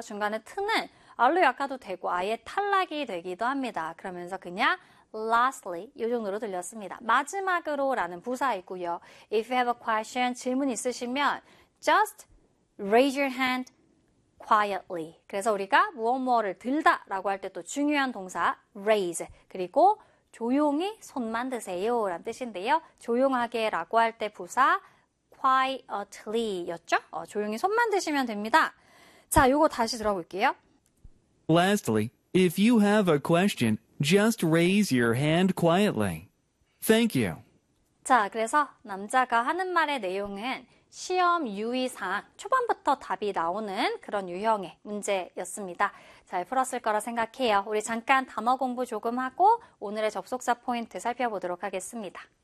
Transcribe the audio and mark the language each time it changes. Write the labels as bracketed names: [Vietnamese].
[Korean] 중간에 트는 알로 약화도 되고 아예 탈락이 되기도 합니다. 그러면서 그냥 lastly 이 정도로 들렸습니다. 마지막으로라는 부사 있고요. [English] If you have a question, [Korean] 질문 있으시면 [English] just raise your hand quietly. [Korean] 그래서 우리가 무엇무엇을 들다라고 할때또 중요한 동사 raise 그리고 조용히 손만 드세요라는 뜻인데요. 조용하게라고 할때 부사 quietly였죠? 조용히 손만 드시면 됩니다. 자, 요거 다시 들어볼게요. [English] Lastly, if you have a question, just raise your hand quietly. Thank you. [Korean] 자, 그래서 남자가 하는 말의 내용은 시험 유의사항, 초반부터 답이 나오는 그런 유형의 문제였습니다. 잘 풀었을 거라 생각해요. 우리 잠깐 단어 공부 조금 하고 오늘의 접속사 포인트 살펴보도록 하겠습니다.